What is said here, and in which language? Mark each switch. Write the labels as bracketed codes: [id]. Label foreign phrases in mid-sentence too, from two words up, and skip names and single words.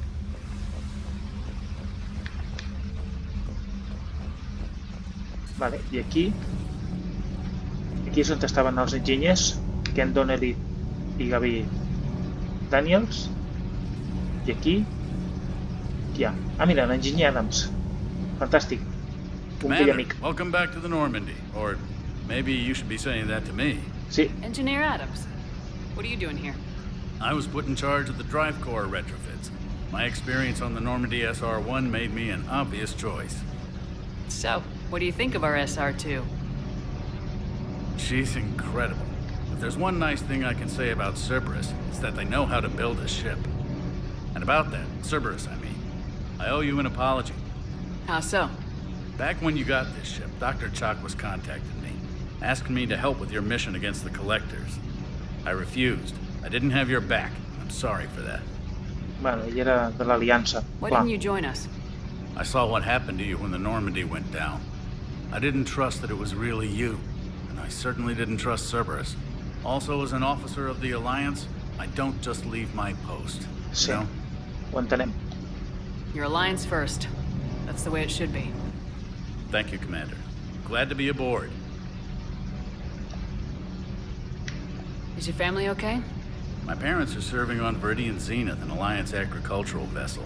[ca] Vale, i aquí és on estaven els enginyers, Ken Donnelly i Gaby Daniels. I aquí hi ha. Ah, mira, l'enginyer Adams. Fantàstic. Un vell amic. [en] Welcome back to the Normandy. Or maybe you should be saying that to me. [ca] Sí. [en] Engineer Adams, what are you doing here? I was put in charge of the drive core retrofits. My experience on the Normandy SR-1 made me an obvious choice. So, what do you think of our SR-2? She's incredible. If there's one nice thing I can say about Cerberus, it's that they know how to build a ship. And about that, Cerberus, I mean, I owe you an apology. How so? Back when you got this ship, Dr. Chakwas contacted me, asking me to help with your mission against the Collectors. I refused. I didn't have your back. I'm sorry for that. [ca] Bueno, ell era de l'Aliança. [en] Why didn't you join us? I saw what happened to you when the Normandy went down. I didn't trust that it was really you, and I certainly didn't trust Cerberus. Also, as an officer of the Alliance, I don't just leave my post. [ca] Sí, [en] You know? [ca] ho entenem. [en] Your alliance first. That's the way it should be. Thank you, Commander. Glad to be aboard. Is your family okay? My parents are serving on Viridian Zenith, an Alliance agricultural vessel.